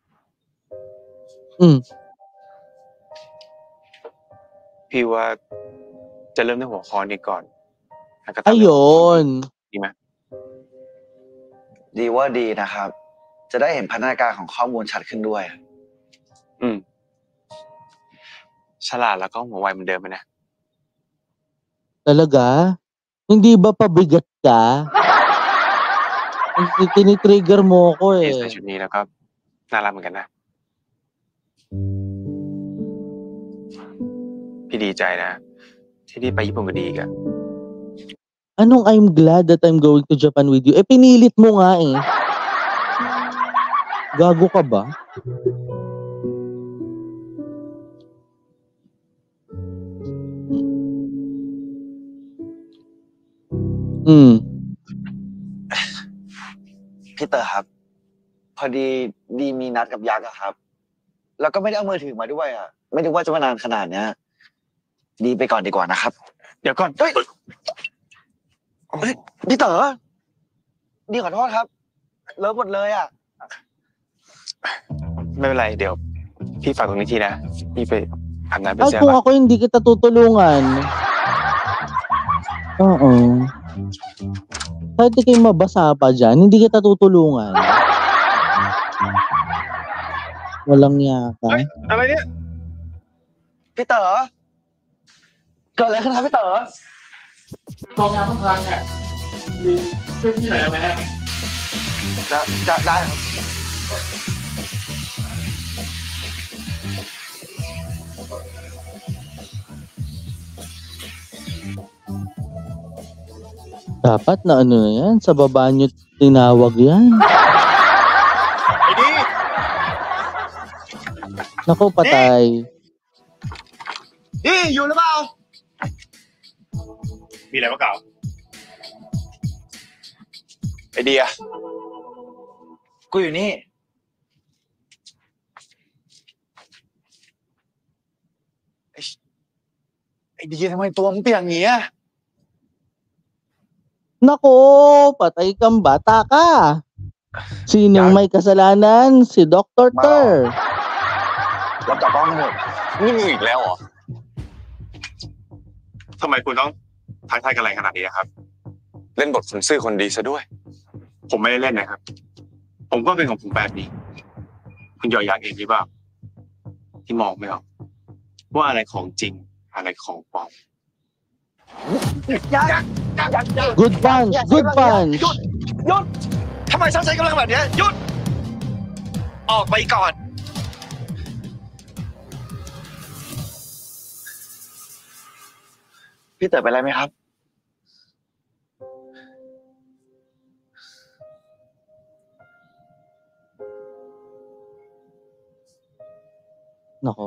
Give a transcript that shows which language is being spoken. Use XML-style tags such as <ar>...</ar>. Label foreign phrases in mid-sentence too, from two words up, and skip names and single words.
<th>พี่ว่าจะเริ่มด้วยหัวข้อนี้ก่อนแล้วก็ตามด้วย</th> <tl>ayun.</tl> <th>ดีไหม ดีว่าดีนะครับ จะได้เห็นพัฒนาการของข้อมูลชัดขึ้นด้วย ฉลาดแล้วก็หัวไวเหมือนเดิมไหมนะ</th> <tl>Talaga? Hindi ba pabigat ka? Tinitrigger mo ako</tl> <th>พี่</th> <tl>eh.</tl> <th>ใส่ชุดนี้แล้วก็น่ารักเหมือนกันนะ พี่ดีใจนะ ที่ได้ไปญี่ปุ่นกับดีกัน</th> <en>Anong I'm glad that I'm going to Japan with you?</en> <tl>Eh, pinilit mo nga eh. Gago ka ba? Hmm.</tl> <th>พี่เต๋อครับ พอดีดีมีนัดกับยักษ์อะครับ แล้วก็ไม่ได้เอามือถือมาด้วยอะไม่นึกว่าจะมานานขนาดเนี้ยดีไปก่อนดีกว่านะครับ เดี๋ยวก่อน เฮ้ยพี่เต๋อดีขอโทษครับเลิกหมดเลยอะ ไม่เป็นไร เดี๋ยวพี่ฝากตรงนี้ทีนะ พี่ไปอาบน้ำไป</th> <tl>Ay,</tl> <th>เสีย</th> <tl>kung</tl> <th>ก่อน</th> <tl>ako hindi kita tutulungan. Oo. Kahit ikay mabasa pa dyan, hindi kita tutulungan. Walang yaka.</tl> <th>อะไรเนี่ย พี่เต๋อเกิดอะไรขึ้นครับพี่เต๋อ กองงานต้องทางเนี่ยมีเพื่อนที่ไหนไหม จะได้ครับ</th> <tl>Dapat na ano na yan, sa baba nyo tinawag yan.</tl> <th>ไอ้ดี</th> <tl>Naku, patay.</tl> <th>ดีอยู่หรือเปล่า มีอะไรมาเก่า ไอเดีย กูอยู่นี่ ไอเดียทำไมตัวมึงเปียกอย่างนี้อะ</th> <tl>Naku, patay kang bata ka. Sinong may kasalanan? Si Dr. Ter.</tl> <th>เรากลับบ้านกันเถอะ นี่มึงอีกแล้วเหรอทำไมคุณต้องทักทายกันแรงขนาดนี้ครับ เล่นบทคนซื่อคนดีซะด้วย ผมไม่ได้เล่นนะครับ ผมก็เป็นของผมแบบนี้ คุณยอยักษ์เองหรือเปล่าที่มองไม่ออกว่าอะไรของจริงอะไรของปลอม</th> <en>Good punch, good punch.</en> <th>หยุดทำไมฉันใช้กำลังแบบเนี้ยหยุด ออกไปก่อน พี่เต๋อเป็นไรไหมครับ</th> <tl>Nako.</tl>